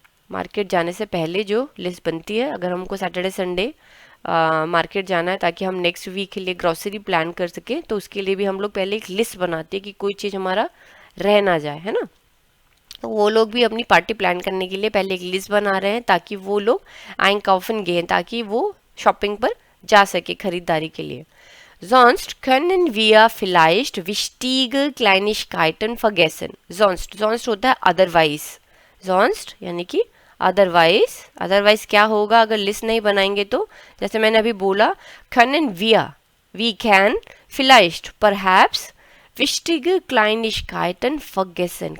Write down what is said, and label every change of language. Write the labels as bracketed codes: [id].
[hi] Market जाने से पहले जो लिस्ट बनती है, अगर हमको सैटरडे संडे मार्केट जाना है ताकि हम नेक्स्ट वीक के लिए ग्रोसरी प्लान कर सके, तो उसके लिए भी हम लोग पहले एक लिस्ट बनाते हैं कि कोई चीज़ हमारा रह ना जाए, है ना। तो वो लोग भी अपनी पार्टी प्लान करने के लिए पहले एक लिस्ट बना रहे हैं, ताकि वो लोग [de] einkaufen gehen, [hi] ताकि वो शॉपिंग पर जा सके खरीदारी के लिए। [de] Sonst können wir vielleicht wichtige Kleinigkeiten vergessen. [hi] Sonst होता है otherwise. Sonst यानी कि otherwise क्या होगा अगर लिस्ट नहीं बनाएंगे तो, जैसे मैंने अभी बोला [de] können we can vielleicht perhaps wichtige Kleinigkeiten vergessen.